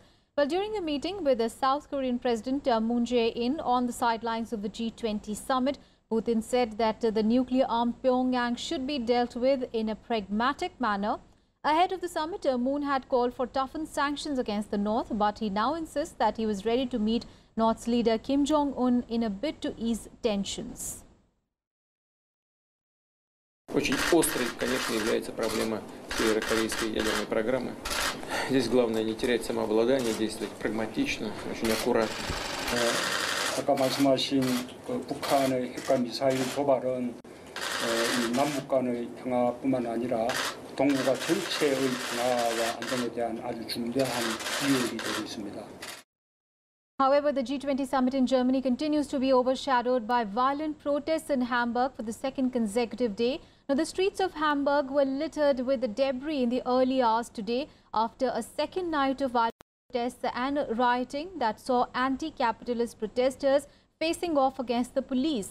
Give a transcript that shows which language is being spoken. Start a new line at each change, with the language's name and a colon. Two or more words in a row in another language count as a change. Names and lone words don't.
English: Well, during a meeting with the South Korean President Moon Jae-in on the sidelines of the G20 summit, Putin said that the nuclear-armed Pyongyang should be dealt with in a pragmatic manner. Ahead of the summit, Moon had called for toughened sanctions against the North, but he now insists that he was ready to meet North's leader Kim Jong-un in a bid to ease tensions.
Russian: Очень острой, конечно, является проблема северокорейской ядерной программы. Здесь главное не терять самообладание, действовать прагматично, очень аккуратно.
Korean: 아까 말씀하신 북한의 핵과 미사일 도발은 남북 간의 평화뿐만 아니라 동북아 전체의 평화와 안정에 대한 아주 중대한 위협이 되고 있습니다.
English: However, the G20 summit in Germany continues to be overshadowed by violent protests in Hamburg for the second consecutive day. Now, the streets of Hamburg were littered with debris in the early hours today after a second night of violent protests and rioting that saw anti-capitalist protesters facing off against the police.